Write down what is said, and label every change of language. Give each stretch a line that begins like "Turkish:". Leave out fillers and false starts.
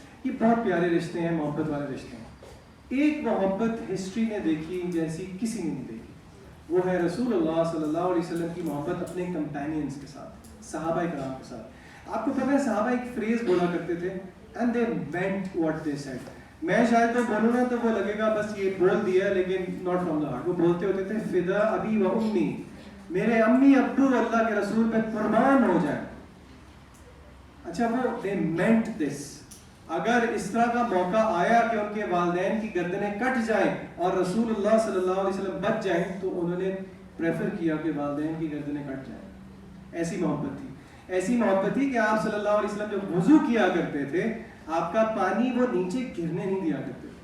Urdu: یہ بہت پیارے رشتے ہیں, محبت والے رشتے ہیں. ایک محبت ہسٹری نے دیکھی جیسی کسی نے نہیں دیکھی, وہ ہے رسول اللہ صلی اللہ علیہ وسلم کی محبت اپنے کمپینینز کے ساتھ, صحابہ کرام کے ساتھ. آپ کو پتہ ہے صحابہ ایک فریز بولا کرتے تھے,
English: and they meant what they said.
Urdu: میں شاید تو بولوں نا تو وہ لگے گا بس یہ بول دیا, لیکن
English: not from the heart.
Urdu: وہ بولتے ہوتے تھے
Arabic: فدا ابی و امی,
Urdu: میرے امی ابو اللہ کے رسول پہ قربان ہو جائیں. اچھا وہ
English: they meant this.
Urdu: اگر اس طرح کا موقع آیا کہ ان کے والدین کی گردنیں کٹ جائیں اور رسول اللہ صلی اللہ علیہ وسلم بچ جائیں, تو انہوں نے پریفر کیا کہ والدین کی گردنیں کٹ جائیں. ایسی محبت تھی, ایسی محبت تھی کہ آپ صلی اللہ علیہ وسلم جب وضو کیا کرتے تھے, آپ کا پانی وہ نیچے گرنے نہیں دیا کرتے.